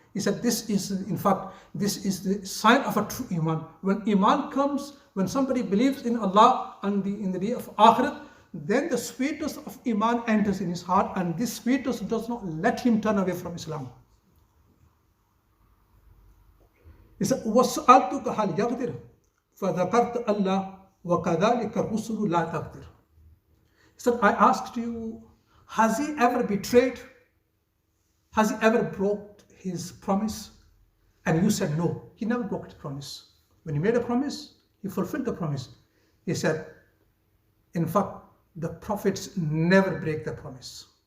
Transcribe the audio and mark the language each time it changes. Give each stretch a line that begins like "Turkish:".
English: He said this is the sign of a true Iman. When Iman comes, when somebody believes in Allah and in the day of Akhirat, then the sweetness of Iman enters in his heart, and this sweetness does not let him turn away from Islam. He said,
Arabic: وَسَأَلْتُكَ هَلْ يَغْدِرُ فَذَكَرْتَ اللَّهَ وَكَذَلِكَ الرُّسُلُ لَا تَغْدِرُ.
English: He said, I asked you, has he ever betrayed? Has he ever broke his promise? And you said no, he never broke his promise. When he made a promise, he fulfilled the promise. He said, in fact, the prophets never break their promise.